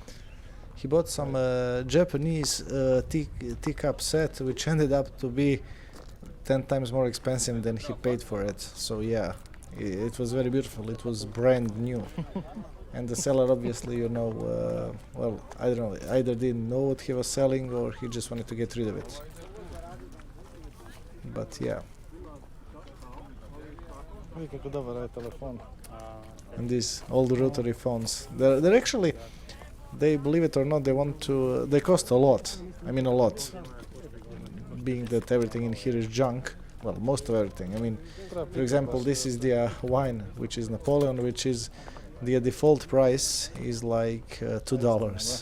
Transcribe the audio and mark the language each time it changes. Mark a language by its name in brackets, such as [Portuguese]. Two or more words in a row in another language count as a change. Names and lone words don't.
[English] He bought some Japanese teacup set, which ended up to be 10 times more expensive than he paid for it. So yeah, it was very beautiful. It was brand new. And the seller obviously, you know, well, I don't know, either didn't know what he was selling or he just wanted to get rid of it. But yeah, [Serbian] Vidi kako dobar je telefon. [English] and these old rotary phones, they're actually, they, believe it or not, they cost a lot. I mean a lot. Being that everything in here is junk, well, most of everything. I mean, for example, this is the wine, which is Napoleon, which is the default price is like $2.